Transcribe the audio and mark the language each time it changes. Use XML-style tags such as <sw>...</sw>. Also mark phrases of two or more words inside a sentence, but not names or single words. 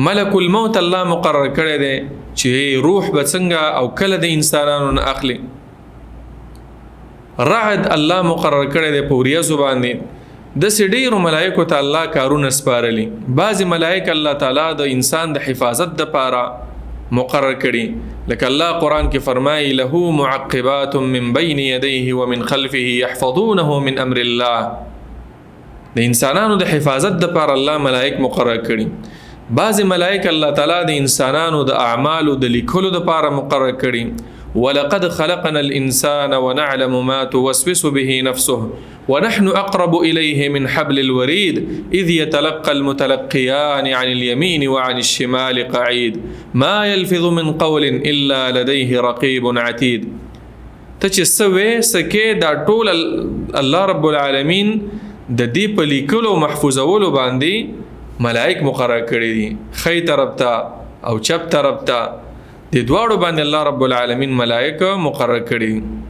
<ps>ملک الموت الله مقرر کړی دی چې روح به څنګه او کله د انسانانو نه اخلي. رعد الله مقرر کړی دی په وریځو باندې. د ډیرو ملائکو ته الله کارونه سپارلي. بعض ملائک الله تعالی د انسان د حفاظت د پاره مقرر کړي، لکه الله قرآن کې فرمایي</ps> <ar>له معقبات من بین یدیه ومن خلفه يحفظونه من امر الله.</ar> <ps>د انسانانو د حفاظت د پاره الله ملائک مقرر کړي. بعض ملائک الله تعالی د انسانانو د اعمالو د لیکلو د پاره مقرر کړي.</ps> <ar>ولقد خلقنا الانسان ونعلم ما توسوس به نفسه ونحن اقرب اليه من حبل الوريد اذ يتلقى المتلقيان عن اليمين وعن الشمال قعيد ما يلفظ من قول الا لديه رقيب عتيد.</ar> <ps>ته چې سوي سکه دا ټول</ps> <ar>الله رب العالمین</ar> <ps>د دې په لیکلو محفوظولو باندې ملائک مقرر کړی دي، خی طرف ته او چپ طرف ته، د دواړو باندې</ps> <ar>الله رب العالمین</ar> <ps>ملائک مقرر کړی.</ps>